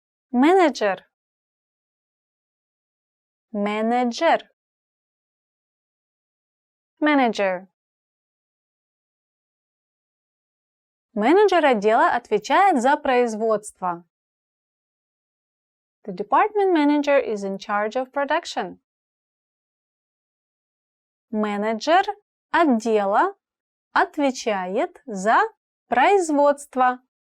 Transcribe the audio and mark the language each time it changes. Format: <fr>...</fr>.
<ru>Менеджер. Менеджер.</ru> <en>Manager.</en> <ru>Менеджер отдела отвечает за производство.</ru> <en>The department manager is in charge of production.</en> <ru>Менеджер отдела отвечает за производство.</ru>